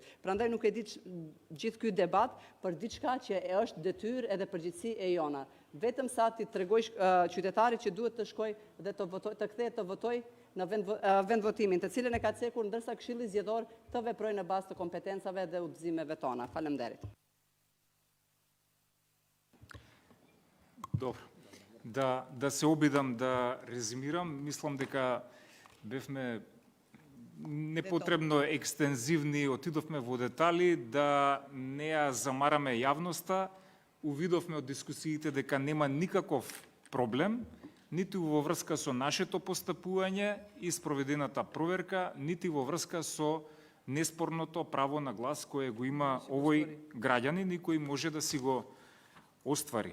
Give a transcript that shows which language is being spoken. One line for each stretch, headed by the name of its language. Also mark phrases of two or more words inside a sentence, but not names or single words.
Albanian: Prandaj nuk e di gjithë ky debat për diçka që është detyrë edhe përgjegjësi e jona. Vetëm sa ti tregoj qytetarit që duhet të shkoj dhe të votoj, të kthehet të votoj në vendvotimin, të cilën e ka cekur, ndërsa Këshilli Zgjedhor të veprojë në bazë të kompetencave dhe udhëzimeve tona. Faleminderit.
Macedonian: Добро. Да се обидам да резимирам, мислам дека бевме непотребно екстензивни, отидовме во детали, да не ја замараме јавноста, увидовме од дискусиите дека нема никаков проблем, ниту во врска со нашето постапување и спроведената проверка, нити во врска со неспорното право на глас кое го има овој граѓанин и кој може да си го оствари.